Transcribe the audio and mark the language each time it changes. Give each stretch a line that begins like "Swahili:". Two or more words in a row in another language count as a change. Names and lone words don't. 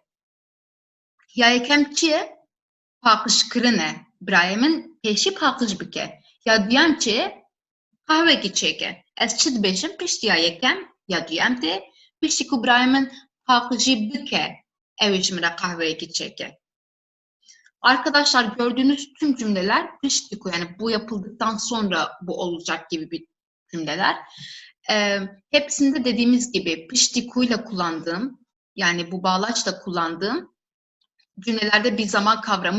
Kurdish: Ya yekem çi ye? Paqijkirin e. Birayê min pêşî paqij bike. Ya duyem çi ye? Qehwekî çêke. Ez çi dibêjim? Piştî ya yekem ya duyem de, piştî ku birayê min paqijî bike, ew ê ji min re qehweyekî çêke.
Turkish: Arkadaşlar gördüğünüz tüm cümleler piştiku, yani bu yapıldıktan sonra bu olacak gibi bir cümleler. Hepsinde dediğimiz gibi piştikuyla kullandığım, yani bu bağlaçla kullandığım cümlelerde bir zaman kavramı yok.